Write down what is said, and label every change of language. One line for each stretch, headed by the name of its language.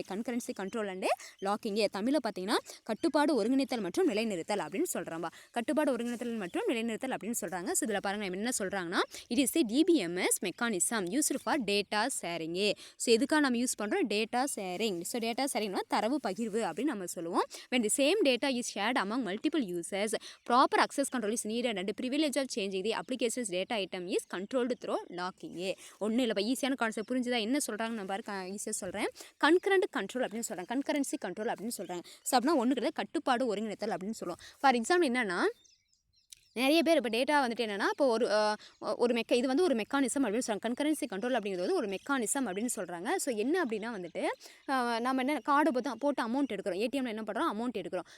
Tamil: Concurrency control and locking தமிழில் பார்த்தீங்கன்னா கட்டுப்பாடு ஒருங்கிணைத்தல் மற்றும் நிலைநிறுத்தல் அப்படின்னு சொல்கிறாங்க. கட்டுப்பாடு ஒருங்கிணைத்தல் மற்றும் நிலைநிறுத்தல் அப்படின்னு சொல்கிறாங்க. ஸோ இதில் பாருங்கள் என்ன சொல்கிறாங்கன்னா
English: It is the DBMS mechanism used for data sharing.
Tamil: So எதுக்காக நம்ம யூஸ் பண்ணுறோம், டேட்டா ஷேரிங். ஸோ டேட்டா ஷேரிங்னா தரவு பகிர்வு அப்படின்னு நம்ம சொல்லுவோம்.
English: when the same data is shared among multiple users, proper access control is needed and privilege of changing the application's data item is controlled through locking.
Tamil: ஒன்றும் இல்லைப்பா, ஈஸியான concept புரிஞ்சுதா. என்ன சொல்கிறாங்க நான் பாருங்க, ஈஸியாக சொல்கிறேன். கன்கரண்ட் கண்ட்ரோல் அப்படின்னு சொல்கிறாங்க, கன்கரன்சி கண்ட்ரோல் அப்படின்னு சொல்கிறாங்க. ஸோ அப்படின்னா ஒன்று கிடையாது, கட்டுப்பாடு ஒருங்கிணைத்தல் அப்படின்னு சொல்லுவோம். ஃபார் எக்ஸாம்பிள் என்னன்னா நிறைய பேர் இப்போ டேட்டா வந்துட்டு என்னென்னா இப்போ ஒரு இது வந்து ஒரு மெக்கானிசம் அப்படின்னு சொல்கிறாங்க. கன்கரன்சி கண்ட்ரோல் அப்படிங்கிறது வந்து ஒரு மெக்கானிசம் அப்படின்னு சொல்கிறாங்க. ஸோ என்ன அப்படின்னா வந்துட்டு நம்ம என்ன கார்டு போட்டு அமௌண்ட் எடுக்கிறோம், ஏடிஎம்ல என்ன பண்ணுறோம் அமௌண்ட் எடுக்கிறோம்.